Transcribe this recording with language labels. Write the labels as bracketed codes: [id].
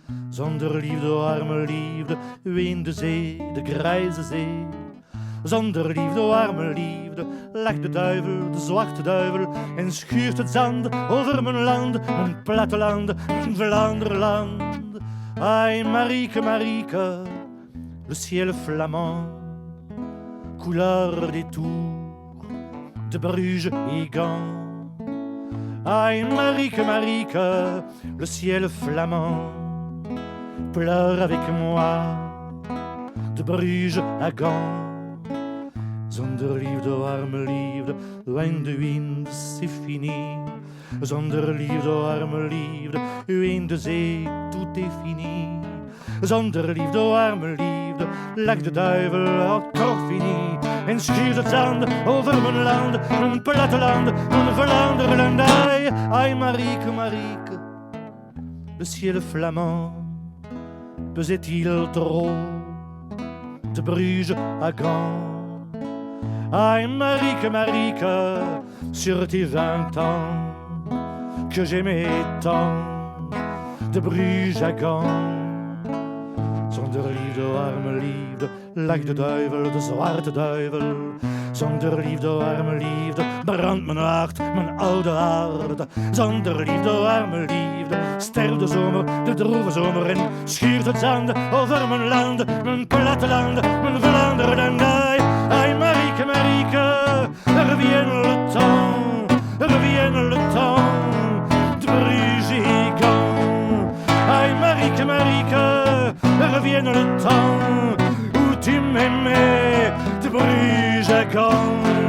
[nl] Zonder liefde, arme liefde, ween de zee, de grijze zee. Zonder liefde, arme liefde, lacht de duivel, de zwarte duivel, en schuurt het zand over mijn land, mijn platteland, mijn Vlaanderland. [fr] Aïe, Marieke, Marieke, le ciel flamand, couleur des tours de Bruges et Gand. Aïe, Marieke, Marieke, le ciel flamand, pleure avec moi de Bruges à Gand. [nl] Zonder liefde, arme liefde, wijn de wind, [fr] c'est fini. [nl] Zonder liefde, arme liefde, wijn de zee, [fr] tout est fini. [nl] Zonder liefde, arme liefde, lacht de duivel, [fr] encore fini. [nl] En schuurt het zand over mijn land, mijn platteland, mijn Vlaanderland. [fr] Aïe, aïe, Marieke, Marieke, le ciel flamand, pesait-il trop de Bruges à Gand? Aïe, Marieke, Marieke, sur tes 20 ans, que j'aimais tant, de Bruges à Gand. [nl] Zonder liefde, arme liefde, lacht de duivel, de zwarte duivel. Zonder liefde, arme liefde, brandt mijn hart, mijn oude hart. Zonder liefde, arme liefde, sterft de zomer, de droeve zomer. En schuurt het zand over mijn land, mijn platteland, mijn Vlaanderen. [fr] Aïe, Marieke, Marieke, revienne le temps, revienne le temps de Bruges et Gand. Aïe, Marieke, Marieke, revienne le temps où tu m'aimais de Bruges à Gand.